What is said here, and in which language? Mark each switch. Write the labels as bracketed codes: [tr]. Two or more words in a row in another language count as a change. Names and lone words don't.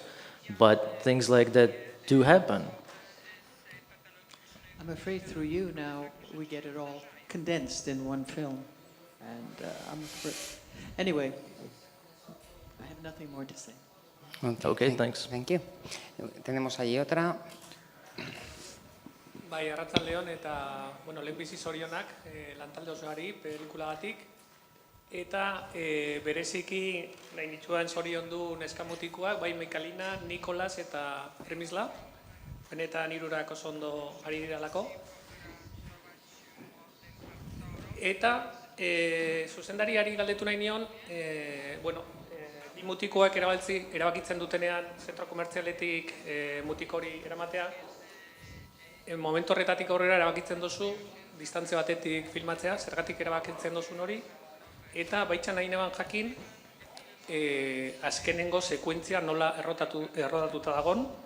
[en] But things like that do happen. I'm afraid through you now we get it all condensed in one film. And I'm afraid. Anyway, I have nothing more to say. Okay, thanks. Thank you. [es] Tenemos allí otra. [eu] Bai, arratsaldeon eta, lehenbizi zorionak lantalde osoari pelikulagatik. Eta bereziki nahi nituen zoriondu neskamutikoak, bai Mikalina, Nikolas eta Premisla. Benetan hirurak oso ondo ari diralako. Eta zuzendariari galdetu nahi nion, bi mutikoak erabakitzen dutenean zentro komertzialetik mutiko hori eramatea, momentu horretatik aurrera erabakitzen duzu, distantzia batetik filmatzea, zergatik erabakitzen duzun hori, eta baitxan nahi neban jakin, azkenengo sekuentzia nola errodatuta dagon,